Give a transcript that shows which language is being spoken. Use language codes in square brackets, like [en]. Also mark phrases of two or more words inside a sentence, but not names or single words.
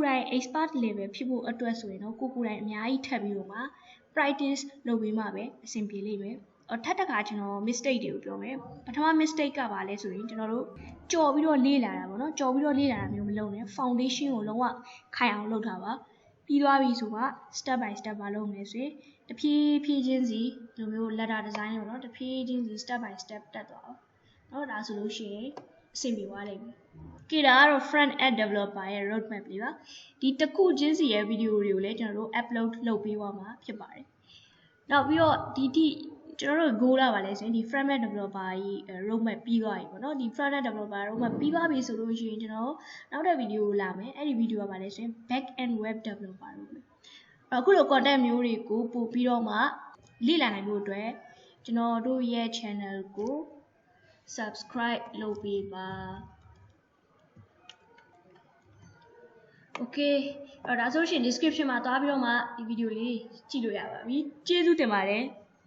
[my] ယ်တိုင် [en] expert level [my] ဖြစ်ဖို့အတွက်ဆိုရင်တော့ကိုယ်တိုင်အများကြီးထပ်ပြီးတော့မှ practice လုပ်ပြီးမှပဲအဆင်ပြေလိမ့်မယ်ထပ်တစ်ခါကျွန်တော် mistake တွေကိုပြောမယ်ပထမ mistake ကပါလဲဆိုရင်ကျွန်တော်တို့ကြော်ပြီးတော့လေ့လာတာပေါ့နော်ကြော်ပြီးတော့လေ့လာတာမျိုးမလုပ်နဲ့ foundation ကိုလုံးဝခိုင်အောင်လုပ်ထားပါပြီးသွားပြီဆိုတော့ [en] step by step [my] ပါလုပ်မယ်ဆိုရင်တဖြည်းဖြည်းချင်းစီဒီလိုမျိုး [en] letter design [my] လို့နော်တဖြည်းချင်းစီ [en] step by step [my] တက်သွားအောင်နော်ဒါဆိုလို့ရှိရင်အဆင်ပြေသွားလိမ့်မယ်ကဲဒါကတော့ [en] front end developer [my] ရဲ့ roadmap လေးပါဒီတစ်ခုချင်းစီရဲ့ video တွေကိုလည်းကျွန်တော်တို့ upload လုပ်ပေးသွားမှာဖြစ်ပါတယ်နောက်ပြီးတော့ဒီကျွန်တော်တို့ goal လာပါလဲဆိုရင် ဒီ [en] front end developer [my] ကြီး roadmap ပြီးသွားပြီပေါ့နော်ဒီ [en] front end developer roadmap [my] ပြီးသွားပြီဆိုလို့ရှိရင်ကျွန်တော်နောက်တဲ့ video ကိုလာမယ်အဲ့ဒီ video ကပါလဲဆိုရင် [en] back end web developer roadmap [my] အခုလို content မျိုးတွေကိုပို့ပြီးတော့မှလေ့လာနိုင်ဖို့အတွက်ကျွန်တော်တို့ရဲ့ channel ကို subscribe လုပ်ပေးပါ okay အဲ့ဒါဆိုရှင် description မှာသွားပြီးတော့မှဒီ video လေးကြည့်လို့ရပါပြီကျေးဇူးတင်ပါတယ်